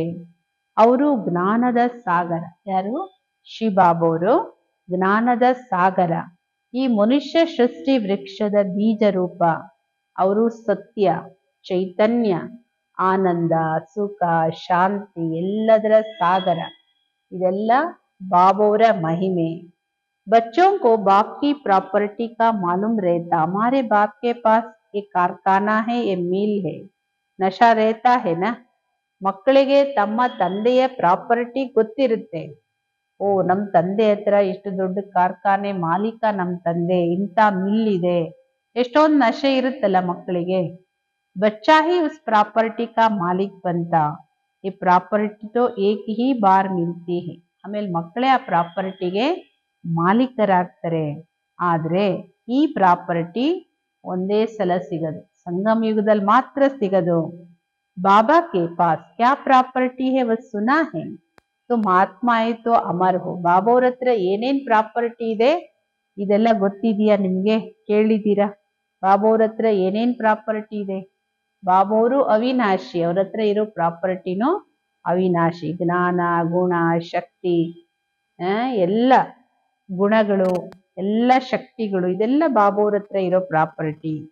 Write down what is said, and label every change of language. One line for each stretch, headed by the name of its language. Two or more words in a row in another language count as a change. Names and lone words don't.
Kannada: ಅವರು ಜ್ಞಾನದ ಸಾಗರ. ಯಾರು? ಶಿವಬಾಬಾವರು ಜ್ಞಾನದ ಸಾಗರ. ಈ ಮನುಷ್ಯ ಸೃಷ್ಟಿ ವೃಕ್ಷದ ಬೀಜ ರೂಪ. ಅವರು ಸತ್ಯ, ಚೈತನ್ಯ, ಆನಂದ, ಸುಖ, ಶಾಂತಿ ಎಲ್ಲದರ ಸಾಗರ. ಇದೆಲ್ಲ ಬಾಬೋರ ಮಹಿಮೆ.
Hindi: बच्चों को बाप की प्रॉपर्टी का मालूम रहता. हमारे बाप के पास ये कारखाना है, ये मिल है, नशा रहता है ना.
Kannada: ಮಕ್ಕಳಿಗೆ ತಮ್ಮ ತಂದೆಯ ಪ್ರಾಪರ್ಟಿ ಗೊತ್ತಿರುತ್ತೆ. ಓ, ನಮ್ಮ ತಂದೆ ಹತ್ರ ಇಷ್ಟು ದೊಡ್ಡ ಕಾರ್ಖಾನೆ ಮಾಲೀಕ ನಮ್ಮ ತಂದೆ, ಇಂಥ ಮಿಲ್ ಇದೆ, ಎಷ್ಟೊಂದು ನಶೆ ಇರುತ್ತಲ್ಲ ಮಕ್ಕಳಿಗೆ.
Hindi: बच्चा ही उस प्रॉपर्टी का मालिक बनता. ये प्रॉपर्टी तो एक ही बार मिलती है.
Kannada: ಆಮೇಲೆ ಮಕ್ಕಳೇ ಆ ಪ್ರಾಪರ್ಟಿಗೆ ಮಾಲೀಕರಾಗ್ತಾರೆ. ಆದ್ರೆ ಈ ಪ್ರಾಪರ್ಟಿ ಒಂದೇ ಸಲ ಸಿಗದು, ಸಂಗಮ ಯುಗದಲ್ಲಿ ಮಾತ್ರ ಸಿಗದು.
Hindi: बाबा के पास क्या प्रॉपर्टी है वह सुना है. तुम आत्मा है तो अमर हो.
Kannada: ಬಾಬೋರ ಹತ್ರ ಏನೇನ್ ಪ್ರಾಪರ್ಟಿ ಇದೆ ಇದೆಲ್ಲ ಗೊತ್ತಿದೆಯಾ ನಿಮ್ಗೆ? ಕೇಳಿದ್ದೀರಾ? ಬಾಬೋರ ಹತ್ರ ಏನೇನ್ ಪ್ರಾಪರ್ಟಿ ಇದೆ? ಬಾಬೋರು ಅವಿನಾಶಿ, ಅವ್ರ ಹತ್ರ ಇರೋ ಪ್ರಾಪರ್ಟಿನೂ ಅವಿನಾಶಿ. ಜ್ಞಾನ, ಗುಣ, ಶಕ್ತಿ, ಎಲ್ಲ ಗುಣಗಳು, ಎಲ್ಲ ಶಕ್ತಿಗಳು, ಇದೆಲ್ಲ ಬಾಬೋರ ಹತ್ರ ಇರೋ ಪ್ರಾಪರ್ಟಿ.